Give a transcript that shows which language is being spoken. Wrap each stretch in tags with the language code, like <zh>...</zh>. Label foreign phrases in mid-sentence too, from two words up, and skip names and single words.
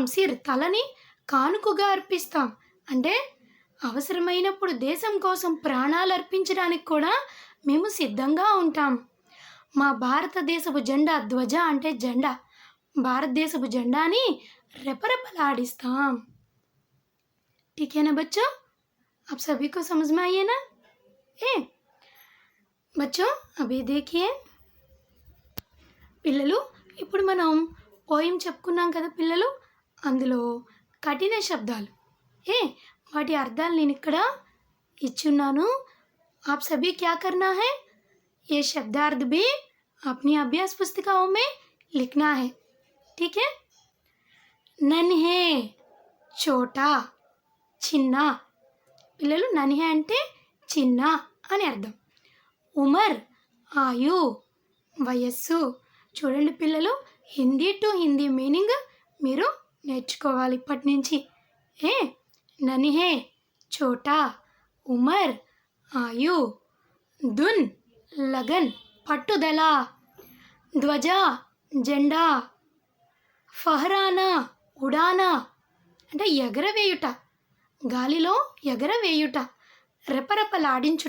<te>సిర్ తలని కానుకగా అర్పిస్తాం. అంటే అవసరమైనప్పుడు దేశం కోసం ప్రాణాలు అర్పించడానికి కూడా మేము సిద్ధంగా ఉంటాం. మా భారతదేశపు జెండా, ధ్వజ అంటే జెండా, భారతదేశపు జెండాని రెపరెపలాడిస్తాం.</te> <hi>ठीक है ना बच्चों? आप सभी को समझ में आई है ना? ए बच्चों अभी देखिए</hi> <te>పిల్లలు, ఇప్పుడు మనం పోయం చెప్పుకున్నాం కదా పిల్లలు, అందులో కఠిన శబ్దాలు వాటి అర్థాలు నేను ఇక్కడ ఇచ్చున్నాను.</te> <hi>आप सभी क्या करना है, ये शब्दार्थ भी अपनी अभ्यास पुस्तिकाओं में लिखना है. ठीक है. नन्हे, छोटा,</hi> <te>చిన్న. పిల్లలు నన్హే అంటే చిన్న అని అర్థం.</te> <hi>उमर आयु, వయస్సు.</hi> <te>చూడండి పిల్లలు,</te> <en>Hindi to Hindi meaning</en> <te>మీరు నేర్చుకోవాలి ఇప్పటి నుంచి.</te> <hi>नन्हे, छोटा, उमर, आयु, धुन, लगन,</hi> <te>పట్టుదల, ధ్వజ, జెండా,</te> <hi>फहराना, उड़ाना</hi> <te>అంటే ఎగరవేయుట, గాలిలో ఎగరవేయుట, రెపరెపలాడించుట.</te>